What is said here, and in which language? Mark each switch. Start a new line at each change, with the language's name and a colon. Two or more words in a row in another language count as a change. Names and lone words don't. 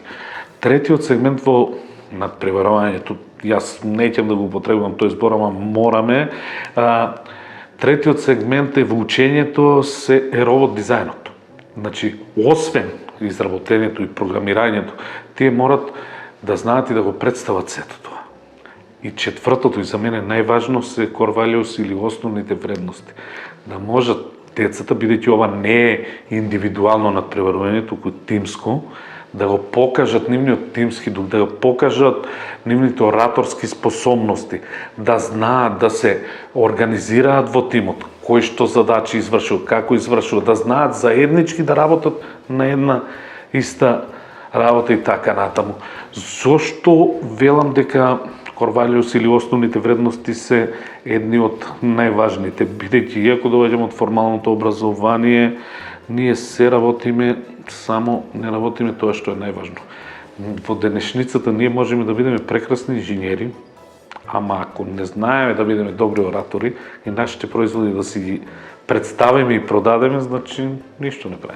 Macedonian: Третиот сегмент во надпреварувањето, јас неќам да го употребувам тој збор, ама мораме. Третиот сегмент е во учењето е робот дизајнот. Значи, освен изработењето и програмирањето, тие морат да знаат и да го представат сето тоа. И четвртото, и за мене најважно, се
English: core values
Macedonian: или основните вредности. Да можат децата, бидејќи ова не е индивидуално надпреварување, туку тимско, да го покажат нивниот тимски дух, да го покажат нивните ораторски способности, да знаат да се организираат во тимот, кој што задачи извршува, како извршува, да знаат заеднички да работат на една иста работа и така натаму. Зошто велам дека
English: core values
Macedonian: или основните вредности се едни од најважните, бидејќи иако доаѓаме од формалното образование, ние се работиме, само не работиме тоа што е најважно. Во денешницата ние можеме да бидеме прекрасни инженери, ама ако не знаеме да бидеме добри оратори и нашите производи да си ги представиме и продадеме, значи ништо не правиме.